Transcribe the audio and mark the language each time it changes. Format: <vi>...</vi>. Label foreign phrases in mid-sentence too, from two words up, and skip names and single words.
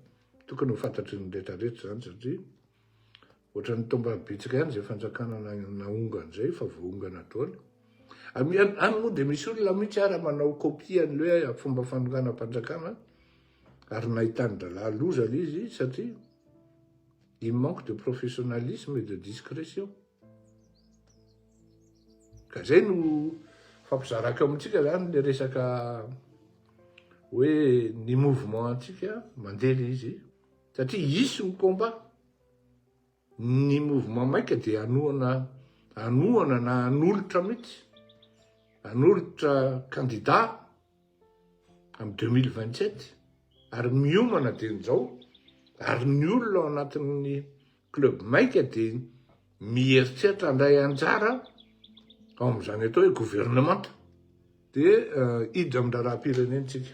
<mg>Tokony ho fantatry ny rehetrarehetra zany satria ohatran'ny tomba betsika ihany izay fanjakana naongana izay fa voongana daholo. Any moa dia misy olona mihitsy ara manao copie an'le hoe fomba fanonganam-panjakana ary nahitany dralahy loza le izy satria</mg> <fr>il manque de professionnalisme et de discrétion.</fr> <mg>Ka zay no fampizarako amintsika zany le resaka hoe ny mouvement antsika mandeha izy satria isy ny combat. Ny mouvement maika dia anohana na hanolotra mihitsy hanolotra candidat amin'ny 2027 ary miomana dia n'izao ary ny olona ao anatin'ny club maika dia mieritreritra handray anjara ao amin'izany atao hoe gouvernemanta dia hiditra amin'ny raharaham-pirenentsika.</mg>